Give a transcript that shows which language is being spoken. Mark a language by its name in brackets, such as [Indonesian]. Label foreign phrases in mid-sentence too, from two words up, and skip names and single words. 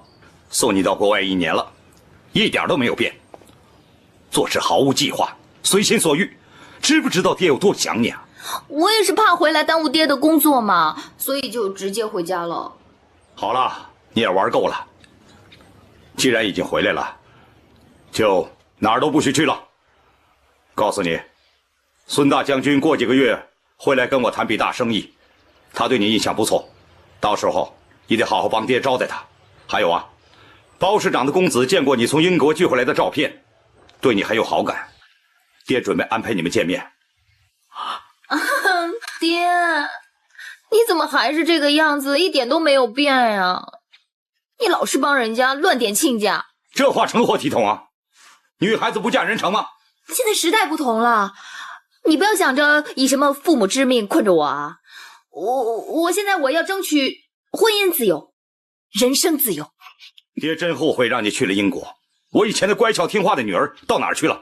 [Chinese] 送你到国外1年了，一点都没有变，做事毫无计划，随心所欲，知不知道爹有多想你啊？我也是怕回来耽误爹的工作嘛，所以就直接回家了。好了，你也玩够了，既然已经回来了，就哪儿都不许去了。告訴你，孫大將軍過幾個月會來跟我談筆大生意，他對你印象不錯，到時候你得好好幫爹招待他。還有啊，包市長的公子見過你從英國寄回來的照片，對你很有好感，爹準備安排你們見面。爹，你怎麼還是這個樣子，一點都沒有變呀？你老是幫人家亂點親家，這話成何體統啊？ 女孩子不嫁人成嗎？現在時代不同了，你不要想着以什麼父母之命困着我啊！我現在我要爭取婚姻自由，人生自由。爹真後悔讓你去了英國，我以前的乖巧聽話的女兒到哪兒去了？